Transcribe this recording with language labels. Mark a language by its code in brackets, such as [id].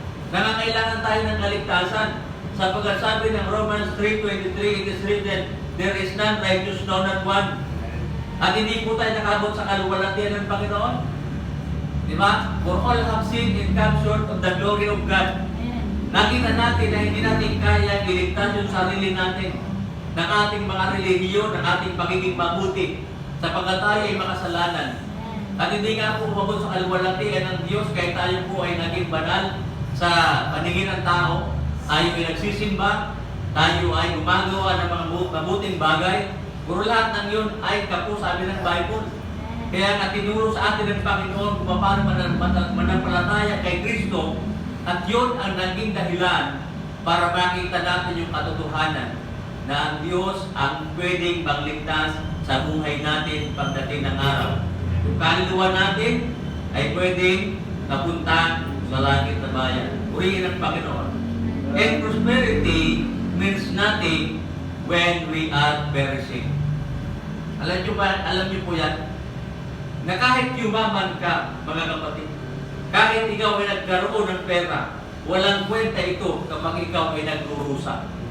[tl] Nangangailangan tayo ng kaligtasan. Sapagkat sabi ng Romans 3:23, [en] it is written, there is none righteous, no, not one. [tl] At hindi po tayo nakabot sa kaluwalhatian ng Panginoon. Di ba? [en] For all have sinned and come short of the glory of God. [tl] Nakita natin na hindi natin kaya iligtas yung sarili natin ng ating mga relihiyon, ng ating pagiging mabuti, sapagkat tayo ay makasalanan. At hindi nga po umabot sa kaluwalhatian ng Diyos kahit tayo po ay naging banal sa paningin ng tao, tayo ay nagsisimba, tayo ay gumagawa ng mga mabuting bagay. Puro lahat ng yun ay kapo, sabi ng Bible. Kaya nga tinuro sa atin ng Panginoon kung paano manampalataya kay Kristo, at yun ang naging dahilan para makita natin yung katotohanan na ang Diyos ang pwedeng magligtas sa buhay natin pagdating ng araw. Yung kaluluwa natin ay pwedeng napunta sa langit na bayan. Purihin ang Panginoon. [en] And prosperity means nothing when we are perishing. [tl] Alam niyo po yan, na kahit yumaman ka, mga kapatid, kahit ikaw ay nagkaroon ng pera, walang kwenta ito kapag ikaw ay nagrurusa.